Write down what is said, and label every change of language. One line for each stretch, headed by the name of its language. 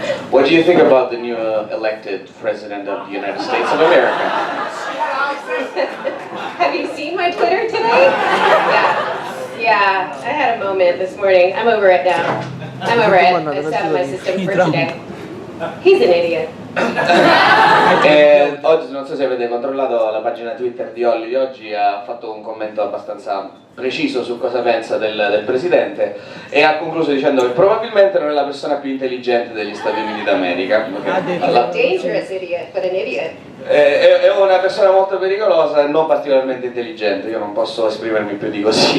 English: What do you think about the new elected president of the United States of America? Have you seen my Twitter today? Yeah, I had a moment this morning. I'm over it now. I'm over it. It's out of my system for today. He's an idiot.
Italian: Oggi, non so se avete controllato la pagina Twitter di Olli di oggi, ha fatto un commento abbastanza preciso su cosa pensa del presidente e ha concluso dicendo che probabilmente non è la persona più intelligente degli Stati Uniti d'America.
English: He's a dangerous idiot, but an idiot.
Italian: È una persona molto pericolosa e non particolarmente intelligente, io non posso esprimermi più di così.